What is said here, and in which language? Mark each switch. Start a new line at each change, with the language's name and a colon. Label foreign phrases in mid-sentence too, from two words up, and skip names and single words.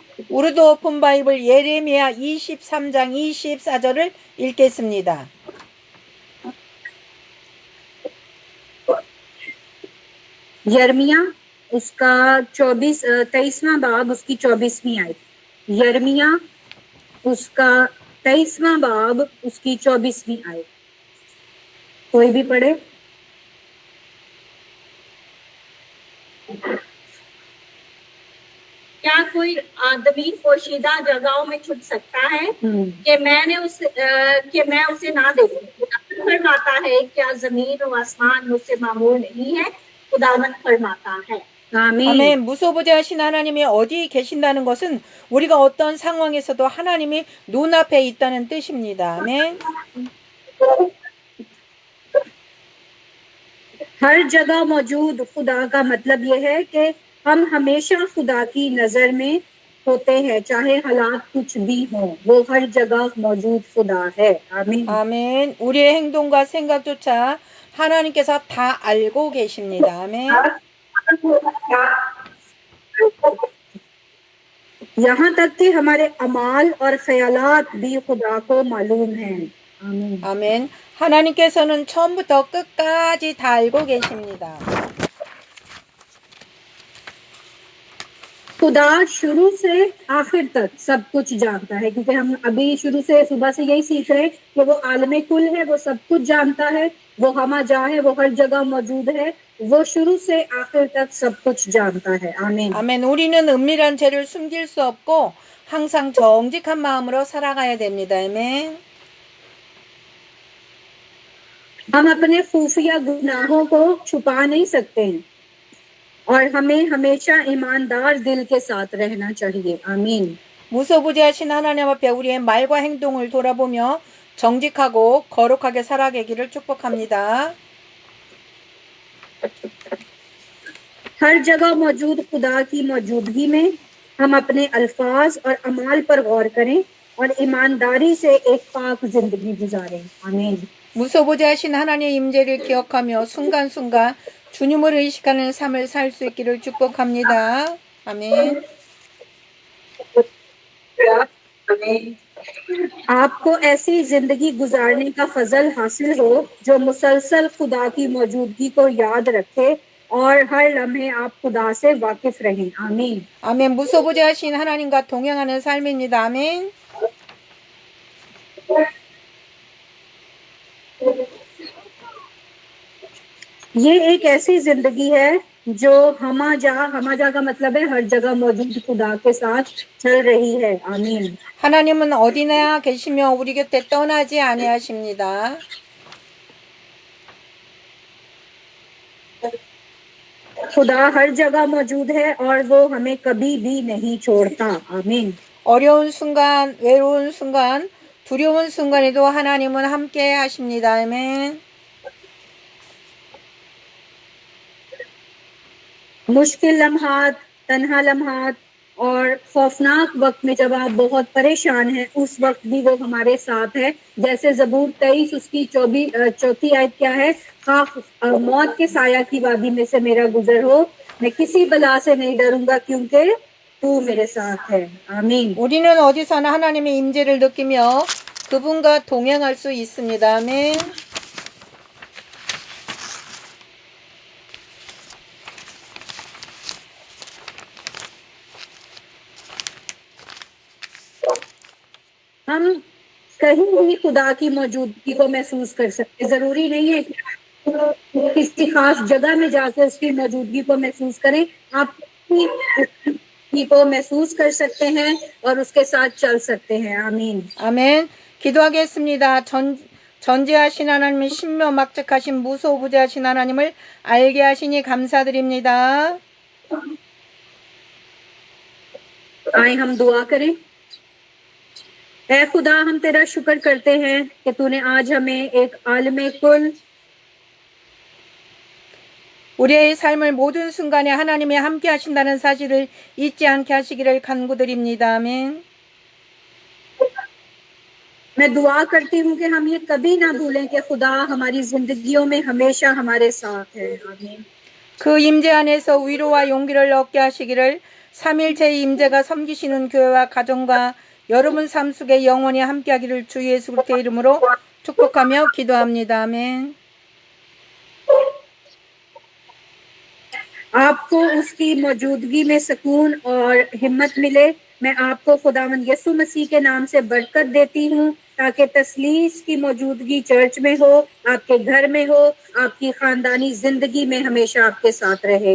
Korean: 우르드 오픈 바이블 예레미야 23장 24절을 읽겠습니다.
Urdu: یرمیاہ اس کا 23واں باب اس کی 24ویں آیت. یرمیاہ اس کا 23واں باب اس کی 24ویں آیت. کوئی بھی پڑھے. کیا کوئی آدمی پوشیدہ جگہوں میں چھپ سکتا ہے کہ میں اسے نہ دیکھوں? خداوند فرماتا ہے کیا زمین اور آسمان مجھ سے معمول نہیں ہے? خداوند فرماتا ہے. आमीन।
Korean: 아멘. 무소부재하신 하나님이 어디 계신다는 것은 우리가 어떤 상황에서도 하나님이 눈앞에 있다는 뜻입니다. 아멘.
Urdu: ہر جگہ موجود خدا کا مطلب یہ ہے کہ ہم ہمیشہ خدا کی نظر میں ہوتے ہیں، چاہے حالات کچھ بھی ہو. وہ ہر جگہ موجود خدا ہے۔ آمین.
Korean: 아멘. 우리의 행동과 생각조차 하나님께서 다 알고 계십니다. 아멘.
Urdu: یہاں تک کہ ہمارے اعمال اور خیالات بھی خدا کو معلوم ہیں. आमीन।
Korean: 아멘. 하나님께서는 처음부터 끝까지 다 알고 계십니다.
Urdu: خدا شروع سے آخر تک سب کچھ جانتا ہے، کیونکہ ہم ابھی شروع سے صبح سے یہی سیکھ رہے ہیں کہ وہ عالم کل ہے، وہ سب کچھ جانتا ہے، وہ ہمہ جا ہے، وہ ہر جگہ موجود ہے وہ شروع سے آخر تک سب کچھ جانتا ہے. आमीन।
Korean: 아멘. 우리는 은밀한 죄를 숨길 수 없고 항상 정직한 마음으로 살아가야 됩니다. 아멘.
Urdu: ہم اپنے خفیہ گناہوں کو چھپا نہیں سکتے ہیں اور ہمیں ہمیشہ ایماندار دل کے ساتھ رہنا چاہیے. आमीन।
Korean: 무소부지하신 하나님 앞에 우리의 말과 행동을 돌아보며 정직하고 거룩하게 살아가기를 축복합니다.
Urdu: ہر جگہ موجود خدا کی موجودگی میں ہم اپنے الفاظ اور اعمال پر غور کریں اور ایمانداری سے ایک پاک زندگی گزاریں. आमीन।
Korean: 무소부지하신 하나님의 임재를 기억하며 순간순간 주님을 의식하는 삶을 살 수 있기를 축복합니다. 아멘.
Urdu: آپ کو ایسی زندگی گزارنے کا فضل حاصل ہو جو مسلسل خدا کی موجودگی کو یاد رکھے اور ہر لمحے آپ خدا سے واقف رہیں. आमीन।
Korean: 아멘. 무소부지하신 하나님과 동행하는 삶입니다. 아멘.
Urdu: یہ ایک ایسی زندگی ہے جو ہمہ جا کا مطلب ہے ہر جگہ موجود خدا کے ساتھ چل رہی ہے. आमीन।
Korean: 하나님은 어디나 계시며 우리 곁에 떠나지 아니하십니다.
Urdu: خدا ہر جگہ موجود ہے اور وہ ہمیں کبھی بھی نہیں چھوڑتا. आमीन।
Korean: 어려운 순간, 외로운 순간, 두려운 순간에도 하나님은 함께 하십니다. 아멘.
Urdu: مشکل لمحات، تنہا لمحات اور خوفناک وقت میں جب آپ بہت پریشان ہیں اس وقت بھی وہ ہمارے ساتھ ہے. جیسے زبور 23 اس کی 24 آیت کیا ہے? موت کے سایہ کی وادی میں سے میرا گزر ہو، میں کسی بلا سے نہیں ڈروں گا کیونکہ تو میرے ساتھ ہے. आमीन।
Korean: 우리는 어디서나 하나님의 임재를 느끼며 그분과 동행할 수 있습니다. 아멘.
Urdu: ہم کہیں بھی خدا کی موجودگی کو محسوس کر سکتے. ضروری نہیں ہے کہ کسی خاص جگہ میں جا کر اس کی موجودگی کو محسوس کریں. آپ کو محسوس کر سکتے ہیں اور اس کے ساتھ چل سکتے ہیں. आमीन।
Korean: 아멘. 기도하겠습니다. 전지하신 하나님의 신묘막측하신 무소부지하신 하나님을 알게 하시니 감사드립니다.
Urdu: آئے ہم دعا کریں. اے خدا، ہم تیرا شکر کرتے ہیں کہ تو نے آج ہمیں ایک عالم کل
Korean: 우리의 삶을 모든 순간에 하나님이 함께 하신다는 사실을 잊지 않게 하시기를 간구드립니다. 아멘.
Urdu: میں دعا کرتی ہوں کہ ہم یہ کبھی نہ بھولیں کہ خدا ہماری زندگیوں میں ہمیشہ ہمارے ساتھ ہے. आमीन।
Korean: 그 임재 안에서 위로와 용기를 얻게 하시기를 삼일체의 임재가 섬기시는 교회와 가정과 여러분 삶 속에 영원히 함께하기를 주 예수 그리스도의 이름으로 축복하며 기도합니다. 아멘.
Urdu: آپ کو اس کی موجودگی میں سکون اور ہمت ملے. میں آپ کو خداوند یسوع مسیح کے نام سے برکت دیتی ہوں تاکہ تثلیث کی موجودگی چرچ میں ہو، آپ کے گھر میں ہو، آپ کی خاندانی زندگی میں ہمیشہ آپ کے ساتھ رہے.